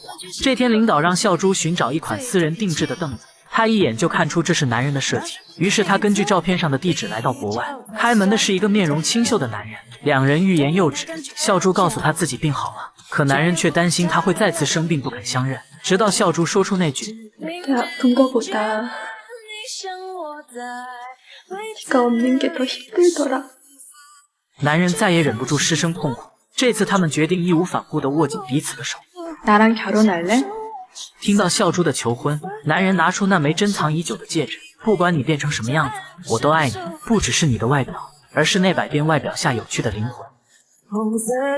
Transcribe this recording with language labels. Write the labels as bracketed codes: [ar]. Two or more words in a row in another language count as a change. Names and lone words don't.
[zh] 这天，领导让孝珠寻找一款私人定制的凳子，他一眼就看出这是男人的设计，于是他根据照片上的地址来到国外。开门的是一个面容清秀的男人，两人欲言又止。孝珠告诉他自己病好了，可男人却担心他会再次生病，不肯相认。直到孝珠说出那句 [ko] 네가아픈거보다 네가 없는 게 더 힘들더라。 [zh] 男人再也忍不住失声痛哭。这次他们决定义无反顾地握紧彼此的手。 [ko] 나랑결혼할래？ [zh] 听到孝珠的求婚，男人拿出那枚珍藏已久的戒指。不管你变成什么样子，我都爱你，不只是你的外表，而是那百变外表下有趣的灵魂。